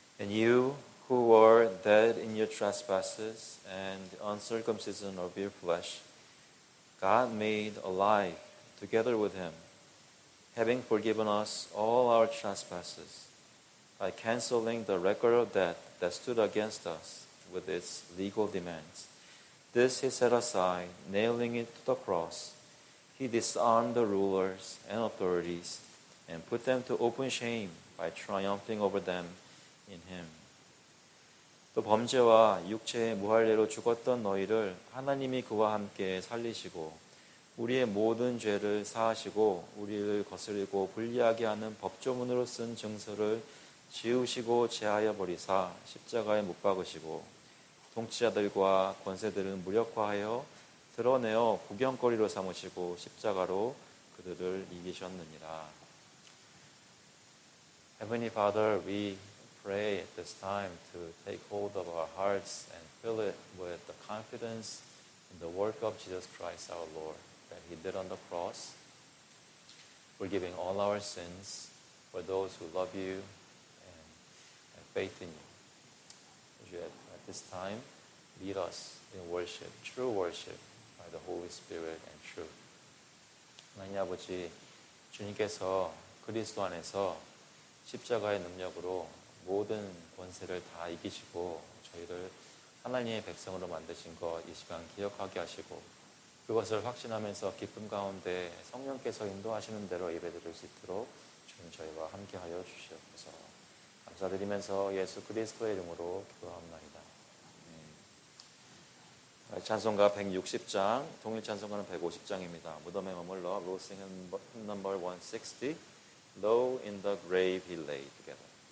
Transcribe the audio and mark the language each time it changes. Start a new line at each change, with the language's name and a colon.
English: you who were dead in your trespasses and the uncircumcision of your flesh, God made alive together with him, having forgiven us all our trespasses, by canceling the record of debt that stood against us with its legal demands. This he set aside, nailing it to the cross. He disarmed the rulers and authorities and put them to open shame by triumphing over them in him.
Korean: 또 범죄와 육체의 무할례로 죽었던 너희를 하나님이 그와 함께 살리시고 우리의 모든 죄를 사하시고 우리를 거스리고 불리하게 하는 법조문으로 쓴 증서를 지우시고 제하여 버리사 십자가에 못 박으시고 통치자들과 권세들을 무력화하여 드러내어 구경거리로 삼으시고 십자가로 그들을 이기셨느니라.
English: Heavenly Father, we pray at this time to take hold of our hearts and fill it with the confidence in the work of Jesus Christ our Lord that He did on the cross, forgiving all our sins for those who love you and have faith in you. Would you at this time lead us in worship, true worship by the Holy Spirit and truth.
Korean: 하나님 아버지, 주님께서 그리스도 안에서 십자가의 능력으로 모든 권세를 다 이기시고 저희를 하나님의 백성으로 만드신 것 이 시간 기억하게 하시고 그것을 확신하면서 기쁨 가운데 성령께서 인도하시는 대로 예배드릴 수 있도록 주님 저희와 함께하여 주시옵소서. 감사드리면서 예수 그리스도의 이름으로 기도합니다. 찬송가 160장, 동일 찬송가는 150장입니다. 무덤에 머물러
English: We'll sing number 160 Low in the grave he lay together.